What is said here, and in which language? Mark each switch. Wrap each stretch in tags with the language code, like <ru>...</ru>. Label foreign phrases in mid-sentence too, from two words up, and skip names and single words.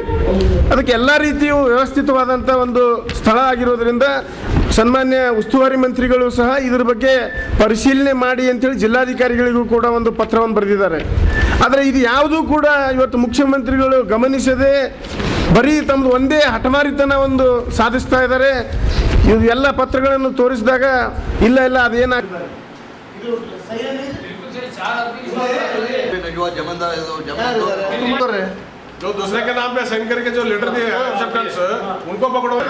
<kn>ಅದಕ್ಕೆ ಎಲ್ಲ ರೀತಿಯೂ ವ್ಯವಸ್ಥಿತವಾದಂಥ ಒಂದು ಸ್ಥಳ ಆಗಿರೋದ್ರಿಂದ ಸನ್ಮಾನ್ಯ ಉಸ್ತುವಾರಿ ಮಂತ್ರಿಗಳು ಸಹ ಇದ್ರ ಬಗ್ಗೆ ಪರಿಶೀಲನೆ ಮಾಡಿ ಅಂತೇಳಿ ಜಿಲ್ಲಾಧಿಕಾರಿಗಳಿಗೂ ಕೂಡ ಒಂದು ಪತ್ರವನ್ನು ಬರೆದಿದ್ದಾರೆ. ಆದರೆ ಇದು ಯಾವುದೂ ಕೂಡ ಇವತ್ತು ಮುಖ್ಯಮಂತ್ರಿಗಳು ಗಮನಿಸದೆ ಬರೀ ತಮ್ಮದು ಒಂದೇ ಹಠಮಾರಿತನ ಒಂದು ಸಾಧಿಸ್ತಾ ಇದ್ದಾರೆ. ಇದು ಎಲ್ಲ ಪತ್ರಗಳನ್ನು ತೋರಿಸಿದಾಗ ಇಲ್ಲ ಅದೇನಾಗ್ತದೆ</kn> <hi>जो दूसरे के नाम पे साइन करके जो लेटर दिए एक्सेप्टेंस उनको पकड़ो.</hi>